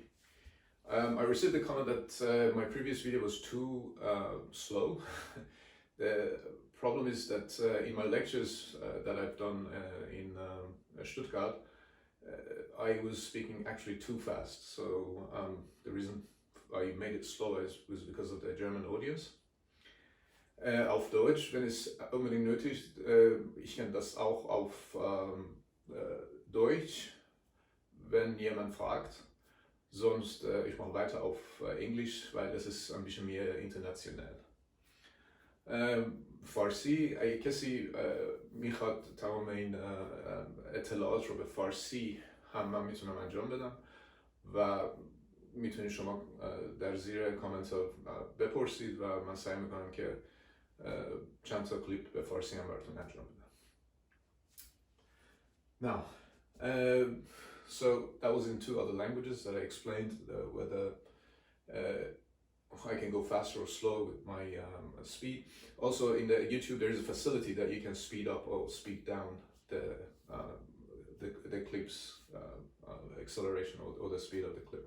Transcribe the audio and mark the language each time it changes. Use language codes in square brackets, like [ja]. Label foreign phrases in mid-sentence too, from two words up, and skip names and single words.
[en] I received a comment that my previous video was too slow. The problem is that in my lectures that I've done in Stuttgart, I was speaking actually too fast. So the reason I made it slower was because of the German audience. [de] Auf Deutsch, wenn es unbedingt nötig ist, ich kann das auch auf Deutsch, wenn jemand fragt. Sonst ich mache weiter auf Englisch, weil das ist ein bisschen mehr international. [fa] فارسی اگه کسی میخواد تمام این اطلاعات رو به فارسی هم من میتونم انجام بدم و میتونید شما در زیر کامنت ها بپرسید و من سعی میکنم که چند تا کلیپ به فارسی هم براتون انجام بدم. [en] Now, so that was in two other languages that I explained whether I can go faster or slow with my speed. Also in the YouTube there is a facility that you can speed up or speed down the clip's acceleration or the speed of the clip.